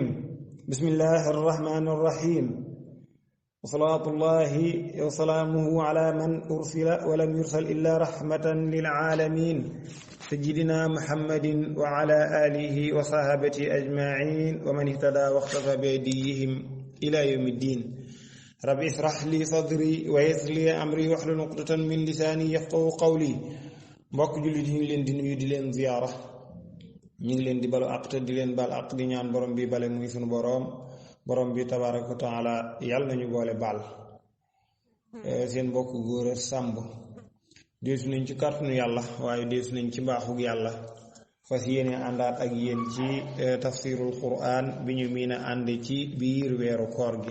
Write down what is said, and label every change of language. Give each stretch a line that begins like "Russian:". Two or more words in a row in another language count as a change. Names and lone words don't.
Arabic: بسم الله الرحمن الرحيم، وصلاة الله وسلامه على من أرسل ولم يرسل إلا رحمة للعالمين سيدنا محمد وعلى آله وصحابته أجمعين ومن اهتدى واقتفى بهديهم إلى يوم الدين. رب اشرح لي صدري ويسر لي أمري واحلل عقدة من لساني يفقهوا قولي.
Wolof: mbokk jullit yi ngi leen di nuyu di leen ziyaara, ñu ngi leen di balu àq te di leen bal àq di ñaan borom bi bale muy sunu borom bi
Arabic: تبارك وتعالى
Wolof: yàlla nañu boole baal. seen mbokk góor a sàmb deesu nañ ci kàttanu yàlla waaye deesu nañ ci mbaaxug yàlla fas yéene àndaat ak yéen ci
Arabic: تفسير القرآن
Wolof: bi ñu miin a ànd ci biir weeru koor gi.